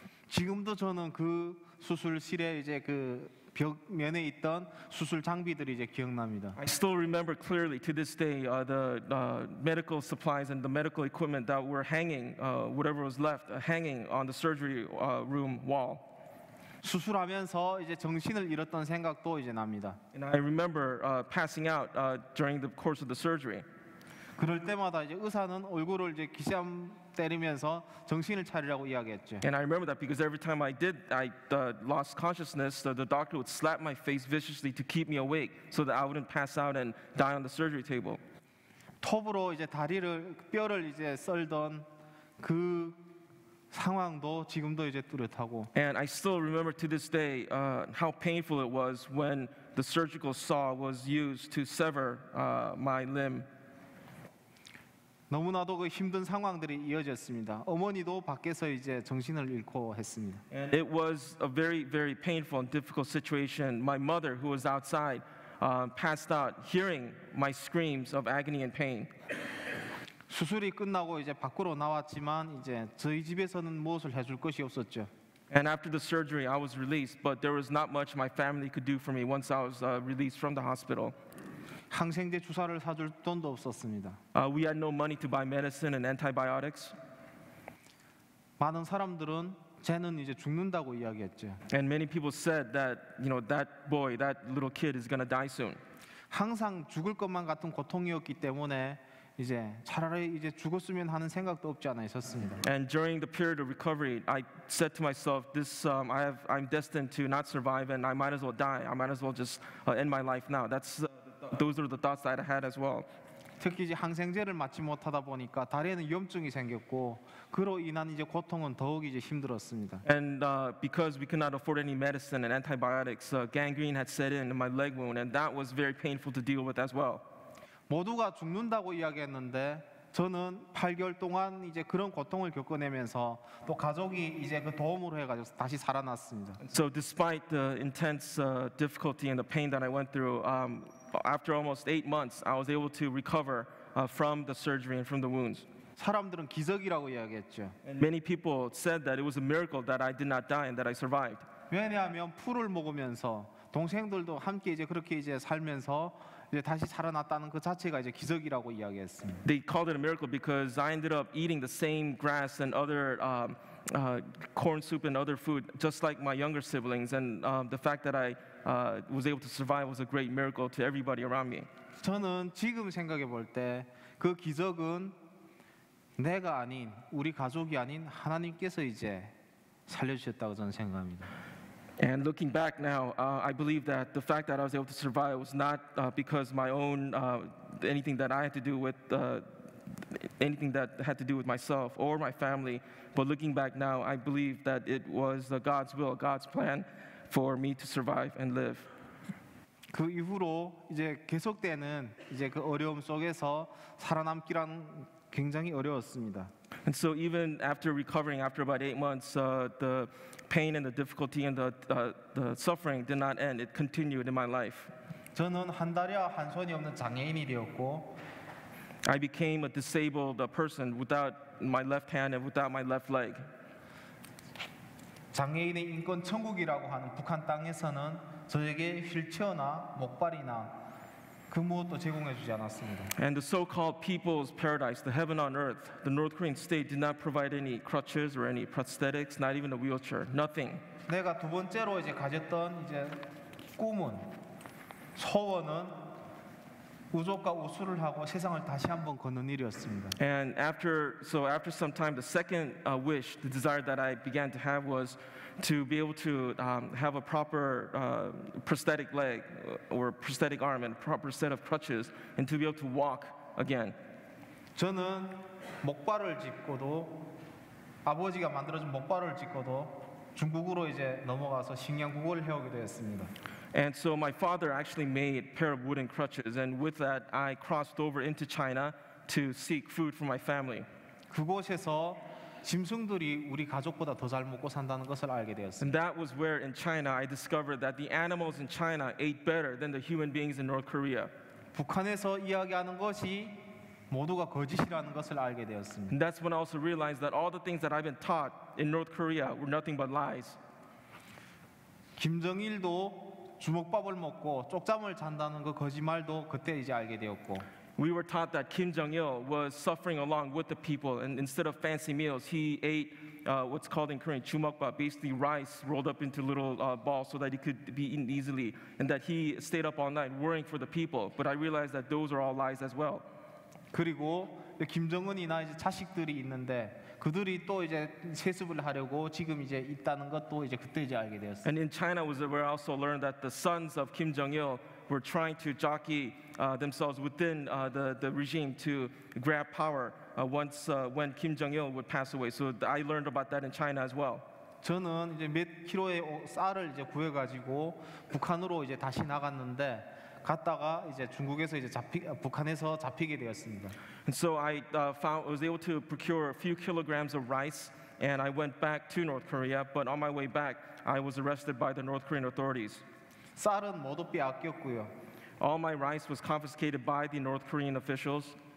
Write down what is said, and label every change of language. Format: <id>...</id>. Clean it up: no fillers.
<ko>지금도 저는 그 수술실에 이제 그 벽면에 있던 수술 장비들이 이제 기억납니다.</ko> <en>I still remember clearly to this day the medical supplies and the medical equipment that were hanging, whatever was left, hanging on the surgery room wall.</en> <ko>수술하면서 이제 정신을 잃었던 생각도 이제 납니다.</ko> <en>And I remember passing out during the course of the surgery.</en> <ko>그럴 때마다 이제 의사는 얼굴을 이제 기삼 때리면서 정신을 차리라고 이야기했죠.</ko> <en>And I remember that because every time I lost consciousness, the doctor would slap my face viciously to keep me awake so that I wouldn't pass out and die on the surgery table.</en> <ko>톱으로 이제 뼈를 이제 썰던 그 상황도 지금도 이제 뚜렷하고.</ko> <en>And I still remember to this day how painful it was when the surgical saw was used to sever my limb.</en> <ko>너무나도 그 힘든 상황들이 이어졌습니다. 어머니도 밖에서 이제 정신을 잃고 했습니다.</ko> <en>And it was a very, very painful and difficult situation. My mother, who was outside, passed out, hearing my screams of agony and pain.</en> <ko>수술이 끝나고 이제 밖으로 나왔지만 이제 저희 집에서는 무엇을 해줄 것이 없었죠.</ko> <en>And after the surgery, I was released, but there was not much my family could do for me once I was released from the hospital.</en> <ko>항생제 주사를 사줄 돈도 없었습니다.</ko> <en>We had no money to buy medicine and antibiotics.</en> <ko>많은 사람들은 쟤는 이제 죽는다고 이야기했죠.</ko> <en>And many people said that, that boy, that little kid is going to die soon.</en> <ko>항상 죽을 것만 같은 고통이었기 때문에 이제 차라리 이제 죽었으면 하는 생각도 없지 않아 있었습니다.</ko> <en>And during the period of recovery, I said to myself, I'm destined to not survive, and I might as well die. I might as well just end my life now. Those are the thoughts that I had as well.</en> <ko>특히 이제 항생제를 맞지 못하다 보니까 다리에는 염증이 생겼고 그로 인한 이제 고통은 더욱 이제 힘들었습니다.</ko> <en>And because we could not afford any medicine and antibiotics, gangrene had set in my leg wound, and that was very painful to deal with as well.</en> <ko>모두가 죽는다고 이야기했는데 저는 8개월 동안 이제 그런 고통을 겪어내면서 또 가족이 이제 그 도움으로 해가지고 다시 살아났습니다.</ko> <en>So despite the intense difficulty and the pain that I went through, after almost 8 months, I was able to recover from the surgery and from the wounds.</en> <ko>사람들은 기적이라고 이야기했죠.</ko> <en>And many people said that it was a miracle that I did not die and that I survived.</en> <ko>왜냐하면 풀을 먹으면서 동생들도 함께 이제 그렇게 이제 살면서 이제 다시 살아났다는 그 자체가 이제 기적이라고 이야기했습니다.</ko> <en>They called it a miracle because I ended up eating the same grass and other corn soup and other food, just like my younger siblings. And the fact that I was able to survive was a great miracle to everybody around me.</en> <ko>저는 지금 생각해 볼 때 그 기적은 내가 아닌 우리 가족이 아닌 하나님께서 이제 살려주셨다고 저는 생각합니다.</ko> <en>And looking back now, I believe that the fact that I was able to survive was not because my own anything that I had to do with anything that had to do with myself or my family. But looking back now, I believe that it was God's will, God's plan for me to survive and live.</en> <ko>그 이후로 이제 계속되는 이제 그 어려움 속에서 살아남기란 굉장히 어려웠습니다.</ko> <en>And so even after recovering, after about 8 months, the pain and the difficulty and the suffering did not end. It continued in my life.</en> <ko>저는 한 다리와 한 손이 없는 장애인이 되었고</ko> <en>I became a disabled person without my left hand and without my left leg.</en> <ko>장애인의 인권 천국이라고 하는 북한 땅에서는 저에게 휠체어나 목발이나 그 무엇도 제공해 주지 않았습니다.</ko> <en>And the so-called people's paradise, the heaven on earth, the North Korean state did not provide any crutches or any prosthetics, not even a wheelchair, nothing.</en> <ko>내가 두 번째로 이제 가졌던 이제 꿈은 소원은 우족과 우수를 하고 세상을 다시 한번 걷는 일이었습니다.</ko> <en>And after some time, the second wish, the desire that I began to have was to be able to have a proper prosthetic leg or prosthetic arm and a proper set of crutches and to be able to walk again.</en> <ko>저는 목발을 짚고도 아버지가 만들어준 목발을 짚고도 중국으로 이제 넘어가서 식량국어를 해오게 되었습니다.</ko> <en>And so my father actually made a pair of wooden crutches, and with that, I crossed over into China to seek food for my family.</en> <ko>그곳에서 짐승들이 우리 가족보다 더 잘 먹고 산다는 것을 알게 되었습니다.</ko> <en>And that was where in China I discovered that the animals in China ate better than the human beings in North Korea.</en> <ko>북한에서 이야기하는 것이 모두가 거짓이라는 것을 알게 되었습니다.</ko> <en>And that's when I also realized that all the things that I've been taught in North Korea were nothing but lies.</en> <ko>김정일도 주먹밥을 먹고 쪽잠을 잔다는 그 거짓말도 그때 이제 알게 되었고</ko> <en>We were taught that Kim Jong-il was suffering along with the people, and instead of fancy meals, he ate what's called in Korean chumokbap, basically rice rolled up into little balls so that it could be eaten easily, and that he stayed up all night worrying for the people. But I realized that those are all lies as well.</en> <ko>그리고 김정은이나 이제 자식들이 있는데 그들이 또 이제 세습을 하려고 지금 이제 있다는 것도 이제 그때 이제 알게 되었어요.</ko> <en>And in China was where I also learned that the sons of Kim Jong-il were trying to jockey themselves within the regime to grab power once when Kim Jong-il would pass away. So I learned about that in China as well.</en> <ko>저는 이제 몇 킬로의 쌀을 이제 구해 가지고 북한으로 이제 다시 나갔는데 갔다가 이제 중국에서 이제 북한에서 잡히게 되었습니다.</ko> <en>And so I was able to procure a few kilograms of rice, and I went back to North Korea. But on my way back, I was arrested by the North Korean authorities.</en> <ko>쌀은 모두 빼앗겼고요.</ko> <en>All my rice was confiscated by the North Korean officials,</en>